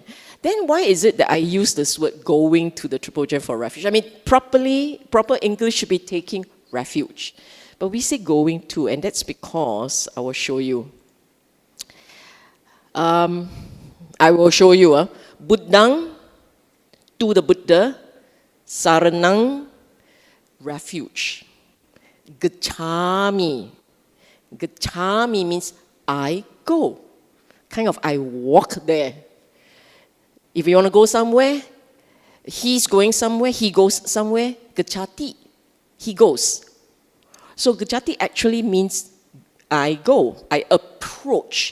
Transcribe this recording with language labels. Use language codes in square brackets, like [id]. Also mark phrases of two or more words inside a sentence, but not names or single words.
[en] Then why is it that I use this word going to the triple jam for refuge? I mean, proper English should be taking refuge. But we say going to, and that's because I will show you. Buddhang, to the Buddha, saranang, refuge. Gacchami. Gacchami means I go. Kind of I walk there. If you want to go somewhere, he's going somewhere, he goes somewhere, gacchati. He goes. So gacchati actually means I go, I approach.